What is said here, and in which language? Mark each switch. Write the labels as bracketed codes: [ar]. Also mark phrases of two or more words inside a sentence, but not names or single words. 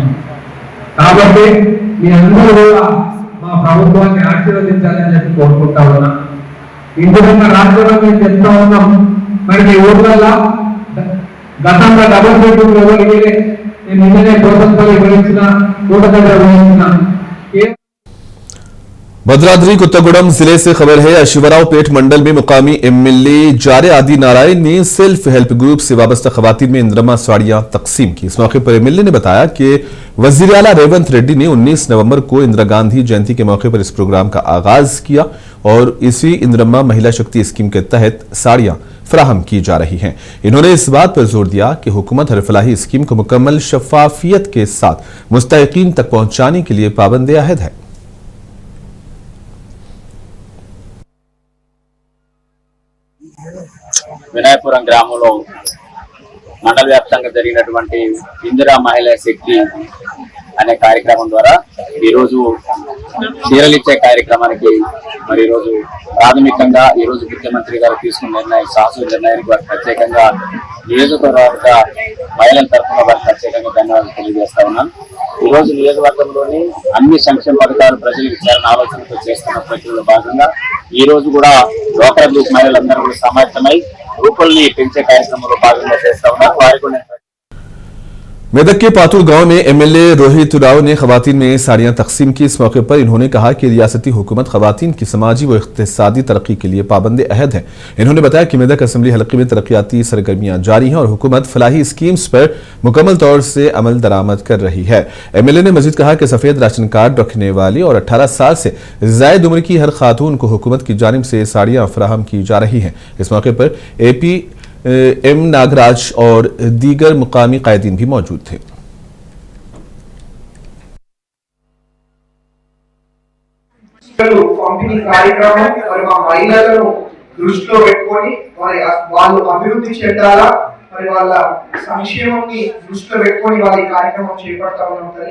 [te] కాబట్టి మీ అందరూ కూడా మా ప్రభుత్వాన్ని ఆశీర్వదించాలని చెప్పి కోరుకుంటా ఉన్నా। ఇందువల్ల రాష్ట్రంలో మేము చెప్తా ఉన్నాం, మరి మీ ఊర్లలో గతంలో [en] double bedroom [te] ఎవరికి నేను నిన్ననే ప్రభుత్వాలు వివరించిన కూటమి వివరించిన [ur] بھدرادری کوتہ گوڑم ضلعے سے خبر ہے۔ اشوراؤپیٹ منڈل میں مقامی ایم ایل اے جارے آدی نارائن نے [en] self help group [ur] سے وابستہ خواتین میں اندرما ساڑیاں تقسیم کی. اس موقع پر ایم ایل اے نے بتایا کہ وزیر اعلیٰ ریونت ریڈی نے 19 نومبر کو اندرا گاندھی جینتی کے موقع پر اس پروگرام کا آغاز کیا اور اسی اندرمّا مہیلا شکتی اسکیم کے تحت ساڑیاں فراہم کی جا رہی ہیں. انہوں نے اس بات پر زور دیا کہ حکومت ہر فلاحی اسکیم کو مکمل شفافیت کے ساتھ مستحقین تک پہنچانے کے لیے پابند عہد ہے. [te] వినాయపురం గ్రామంలో మండల వ్యాప్తంగా జరిగినటువంటి ఇందిరా మహిళా శక్తి అనే కార్యక్రమం ద్వారా ఈరోజు చీరలిచ్చే కార్యక్రమానికి మరి ఈరోజు ప్రాథమికంగా ఈరోజు ముఖ్యమంత్రి గారు తీసుకున్న శాసన నిర్ణయానికి వారికి ప్రత్యేకంగా నియోజకవర్గ మహిళల తరఫున వారికి ప్రత్యేకంగా ధన్యవాదాలు తెలియజేస్తా ఉన్నాను। ఈరోజు నియోజకవర్గంలోని అన్ని సంక్షేమ పథకాలు ప్రజలకు ఇచ్చారన్న ఆలోచనతో చేస్తున్న ప్రక్రియలో భాగంగా ఈ రోజు కూడా డ్వాక్రా గ్రూప్ మహిళలందరూ కూడా సమాయత్తమై రూపల్ని పెంచే కార్యక్రమంలో భాగంగా చేస్తా ఉన్నారు। వారికి [ur] میدک کے پاتول گاؤں میں ایم ایل اے روہت راؤ نے خواتین میں ساڑیاں تقسیم کی. اس موقع پر انہوں نے کہا کہ ریاستی حکومت خواتین کی سماجی و اقتصادی ترقی کے لیے پابند عہد ہے. انہوں نے بتایا کہ میدک اسمبلی حلقے میں ترقیاتی سرگرمیاں جاری ہیں اور حکومت فلاحی اسکیمز پر مکمل طور سے عمل درآمد کر رہی ہے. ایم ایل اے نے مزید کہا کہ سفید راشن کارڈ رکھنے والی اور 18 سال سے زائد عمر کی ہر خاتون کو حکومت کی جانب سے ساڑیاں فراہم کی جا رہی ہیں. اس موقع پر اے پی ایم ناگراج اور دیگر مقامی قائدین بھی موجود تھے. [te] పంపిణీ కార్యక్రమం మరి మా మహిళలను దృష్టిలో పెట్టుకొని మరి వాళ్ళు అభివృద్ధి చెందాలా మరి వాళ్ళ సంక్షేమాన్ని దృష్టిలో పెట్టుకొని వాళ్ళ కార్యక్రమం చేపడతా ఉన్నాం తల్లి।